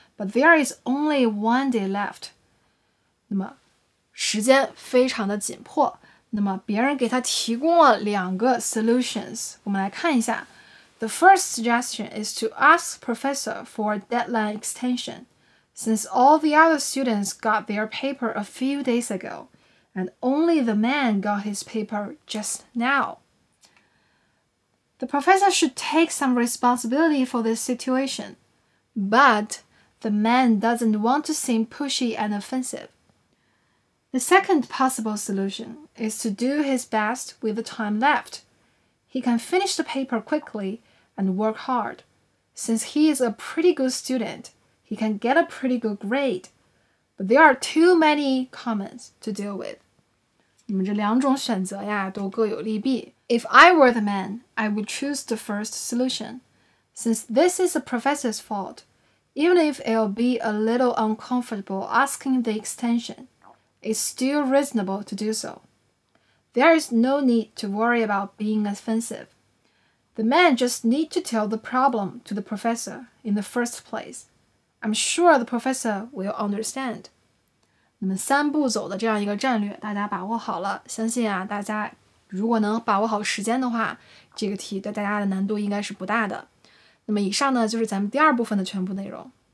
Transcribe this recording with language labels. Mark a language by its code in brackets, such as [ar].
[en] But there is only 1 day left. [zh] 那么时间非常的紧迫。那么别人给他提供了2个 solutions， 我们来看一下。 [en] The first suggestion is to ask professor for a deadline extension, since all the other students got their paper a few days ago, and only the man got his paper just now. The professor should take some responsibility for this situation, but the man doesn't want to seem pushy and offensive. The second possible solution is to do his best with the time left. He can finish the paper quickly and work hard. Since he is a pretty good student, he can get a pretty good grade. But there are too many comments to deal with. [zh] 你们这2种选择呀，都各有利弊。 [en] If I were the man, I would choose the first solution. Since this is the professor's fault, even if it'll be a little uncomfortable asking the extension, it's still reasonable to do so. There is no need to worry about being offensive. The man just need to tell the problem to the professor in the first place. I'm sure the professor will understand. [zh] 那么3步走的这样一个战略，大家把握好了，相信啊，大家如果能把握好时间的话，这个题对大家的难度应该是不大的。那么以上呢，就是咱们第2部分的全部内容。